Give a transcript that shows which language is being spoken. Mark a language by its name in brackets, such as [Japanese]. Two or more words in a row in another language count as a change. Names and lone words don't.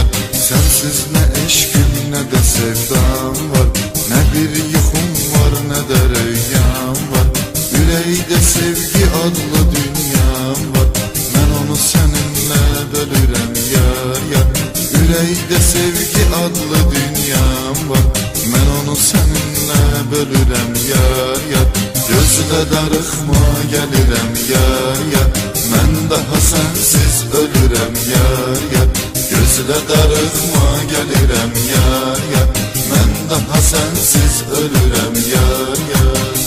[Turkish] Sensiz ne eşkim ne de sevdam var, ne bir yuhum var ne de rüyam var. Yüreğde sevgi adlı dünyam var, ben onu seninle bölürəm yar yar. Yüreğde sevgi adlı dünyam var, ben onu seninle bölürəm yar yar. [Azerbaijani] Gözlə darıxma gəlirəm yar yar, mən daha sensiz ölürəm yar yar. Gözlə darıxma gəlirəm yar yar, mən daha sensiz ölürəm yar yar.